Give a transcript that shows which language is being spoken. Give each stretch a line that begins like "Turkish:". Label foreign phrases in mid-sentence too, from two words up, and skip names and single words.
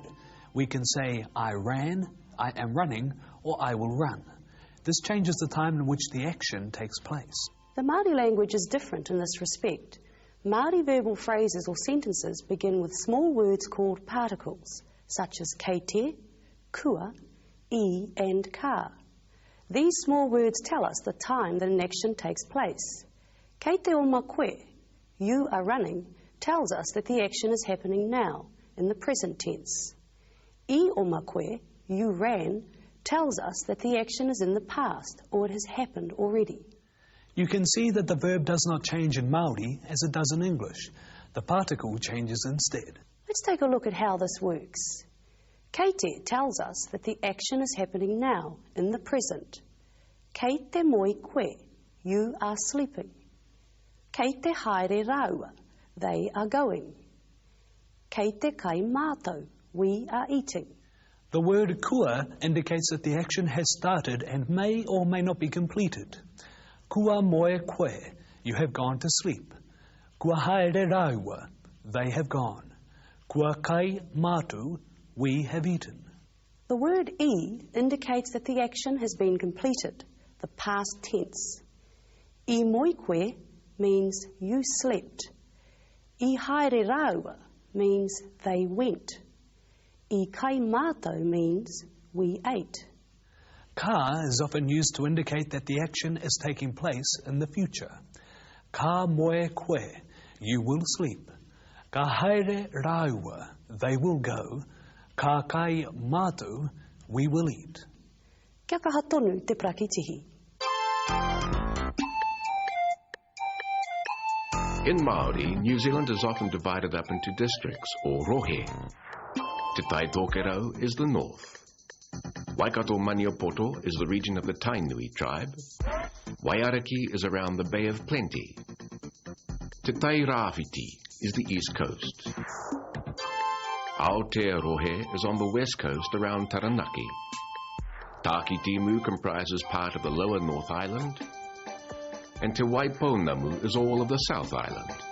English: We can say, I ran, I am running, or I will run. This changes the time in which the action takes place. The Māori language is different in this respect. Māori verbal phrases or sentences begin with small words called particles, such as
Māori: kei te,
English: kua, I and ka. These small words tell us the time that an action takes place.
Māori: Kei te oma koe,
English: you are running, tells us that the action is happening now, in the present tense.
Māori: I oma koe,
English: you ran, tells us that the action is in the past or it has happened already. You can see that the verb does not change in Māori as it does in English. The particle changes instead. Let's take a look at how this works.
Māori: Kei te
English: tells us that the action is happening now, in the present.
Māori: Kei te moi koe,
English: you are sleeping.
Māori: Kei te haere raua,
English: they are going.
Māori: Kei te kai mātou,
English: we are eating. The word kua indicates that the action has started and may or may not be completed.
Māori: Kua moe koe,
English: you have gone to sleep.
Māori: Kua haere raua,
English: they have gone.
Māori: Kua kai mātou,
English: we have eaten. The word I indicates that the action has been completed, the past tense.
Māori: I moi koe
English: means you slept.
Māori: I haere raua
English: means they went.
Māori: I kai mātou
English: means we ate. Ka is often used to indicate that the action is taking place in the future.
Māori: Ka moe koe,
English: you will sleep.
Māori: Ka haere raua,
English: they will go.
Māori: Ka kai mātou,
English: we will eat.
Māori: Kia kaha tonu te prakitihi.
English: In Māori, New Zealand is often divided up into districts, or rohe. Te Tai Tokerau is the north. Waikato Maniopoto is the region of the Tainui tribe. Waiariki is around the Bay of Plenty. Te Tai Rāwhiti is the east coast. Aotearoa is on the west coast around Taranaki. Tākitimu comprises part of the lower North Island. And Te Waipounamu is all of the South Island.